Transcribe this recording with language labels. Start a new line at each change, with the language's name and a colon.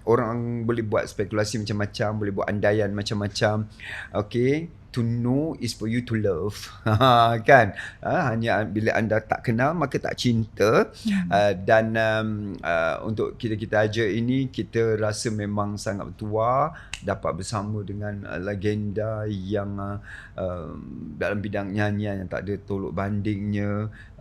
Malay: Orang boleh buat spekulasi macam-macam, boleh buat andaian macam-macam.
English: Okey, to know is for you to love.
Malay: Kan? Hanya bila anda tak kenal maka tak cinta. Dan untuk kita aja ini, kita rasa memang sangat tua dapat bersama dengan legenda yang dalam bidang nyanyian yang tak ada tolok bandingnya.